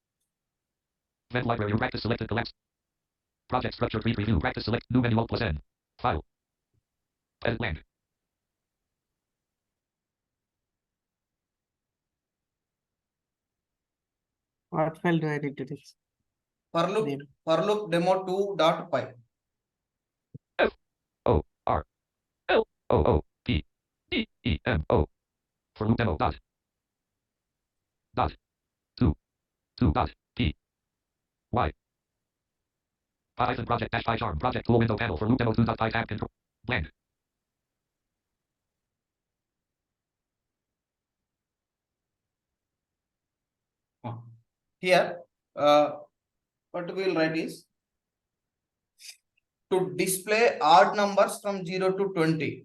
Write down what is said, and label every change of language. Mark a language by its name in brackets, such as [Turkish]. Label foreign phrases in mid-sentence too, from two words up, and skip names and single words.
[English] Event library practice selected collapse. Project structure tree preview practice select new menu alt plus N. File. Edit blank. What file do I need to take? For loop demo 2 dot py. F-O-R-L-O-O-P-E-E-M-O. For loop demo dot 2 dot P Y. Python project dash PyCharm project tool window panel for loop demo 2 dot py tab control blank. Here what we will write is to display odd numbers from 0 to 20.